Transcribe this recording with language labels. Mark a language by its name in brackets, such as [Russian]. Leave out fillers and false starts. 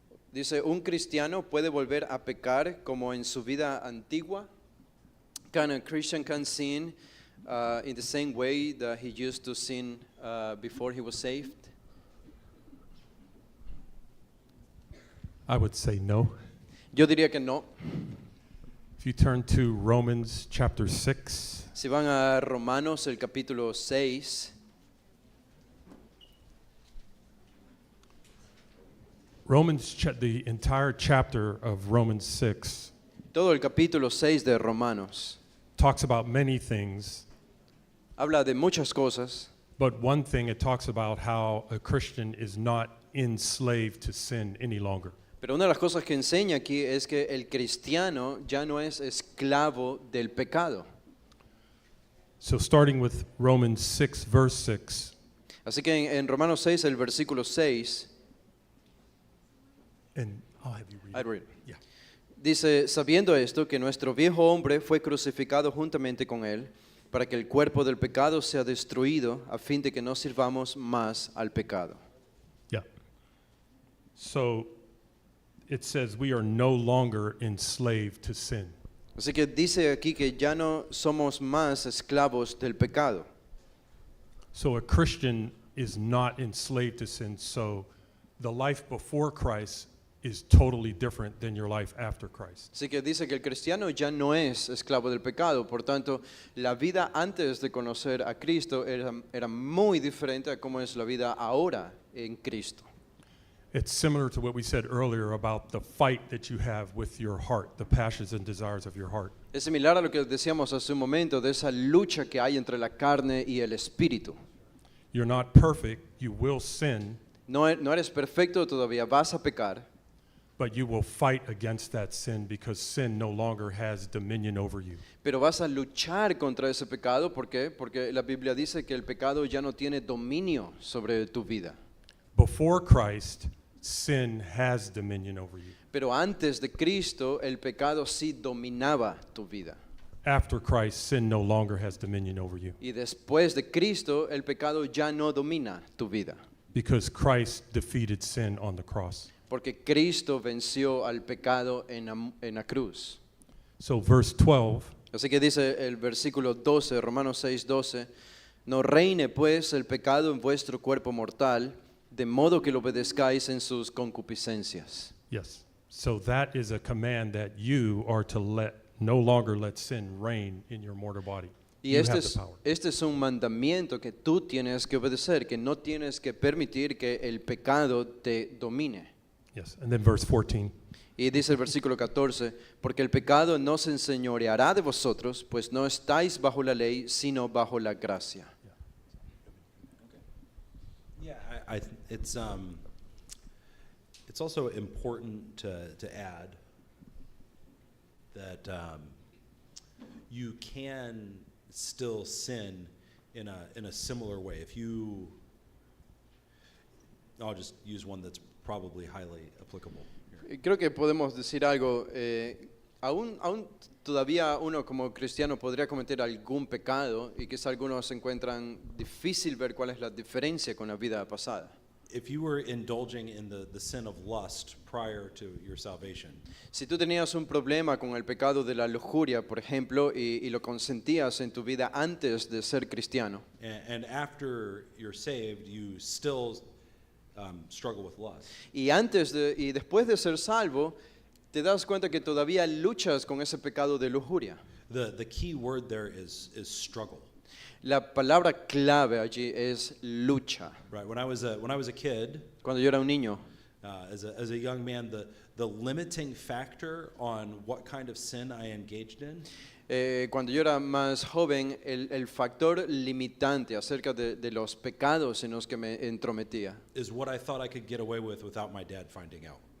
[Spanish] Dice, ¿un cristiano puede volver a pecar como en su vida antigua? [English] Can a Christian can sin in the same way that he used to sin before he was saved? I would say no. [Spanish] Yo diría que no. [English] If you turn to Romans chapter 6, [Spanish] Si van a Romanos el capítulo 6, [English] the entire chapter of Romans 6 [Spanish] todo el capítulo 6 de Romanos [English] talks about many things, [Spanish] habla de muchas cosas, [English] but one thing it talks about how a Christian is not enslaved to sin any longer. [Spanish] pero una de las cosas que enseña aquí es que el cristiano ya no es esclavo del pecado. [English] So starting with Romans 6 verse 6, [Spanish] Así que en Romanos 6, el versículo 6, [English] and I'll have you read. I read. Yeah. [Spanish] Dice, sabiendo esto, que nuestro viejo hombre fue crucificado juntamente con él, para que el cuerpo del pecado sea destruido, a fin de que no sirvamos más al pecado. [English] Yeah. So it says we are no longer enslaved to sin. [Spanish] Así que dice aquí que ya no somos más esclavos del pecado. [English] So a Christian is not enslaved to sin. So the life before Christ is totally different than your life after Christ. [Spanish] Así que dice que el cristiano ya no es esclavo del pecado, por tanto, la vida antes de conocer a Cristo era muy diferente a cómo es la vida ahora en Cristo. [English] It's similar to what we said earlier about the fight that you have with your heart, the passions and desires of your heart. [Spanish] Es similar a lo que decíamos hace un momento de esa lucha que hay entre la carne y el espíritu. [English] You're not perfect, you will sin, [Spanish] No eres perfecto, todavía vas a pecar, [English] but you will fight against that sin because sin no longer has dominion over you. [Spanish] pero vas a luchar contra ese pecado. ¿Por qué? Porque la Biblia dice que el pecado ya no tiene dominio sobre tu vida. [English] Before Christ, sin has dominion over you. [Spanish] Pero antes de Cristo, el pecado sí dominaba tu vida. [English] After Christ, sin no longer has dominion over you [Spanish] Y después de Cristo, el pecado ya no domina tu vida. [English] because Christ defeated sin on the cross. [Spanish] Porque Cristo venció al pecado en la cruz. [English] So verse 12, [Spanish] Así que dice el versículo 12, Romanos 6, 12, no reine pues el pecado en vuestro cuerpo mortal, de modo que lo obedezcáis en sus concupiscencias. [English] yes. So that is a command that you are to no longer let sin reign in your mortal body. [Spanish] Y [English] You have the power. [Spanish] este es un mandamiento que tú tienes que obedecer, que no tienes que permitir que el pecado te domine. [English] Yes. And then verse 14. [Spanish] Y dice el versículo 14, porque el pecado no se enseñoreará de vosotros, pues no estáis bajo la ley, sino bajo la gracia. [English] Yeah, it's also important to add that you can still sin in a similar way. I'll just use one that's probably highly applicable here. [Spanish] Creo que podemos decir algo. Aún todavía uno como cristiano podría cometer algún pecado y quizá algunos encuentran difícil ver cuál es la diferencia con la vida pasada. [English] If you were indulging in the sin of lust prior to your salvation, [Spanish] Si tú tenías un problema con el pecado de la lujuria, por ejemplo, y lo consentías en tu vida antes de ser cristiano, [English] and after you're saved, you still struggle with lust, [Spanish] y después de ser salvo, te das cuenta que todavía luchas con ese pecado de lujuria. [English] the key word there is struggle. [Spanish] La palabra clave allí es lucha. [English] Right. When I was a kid, [Spanish] Cuando yo era un niño, [English] as a young man, the limiting factor on what kind of sin I engaged in [Spanish] cuando yo era más joven, el factor limitante acerca de los pecados en los que me entrometía [English] is what I thought I could get away with without my dad finding out.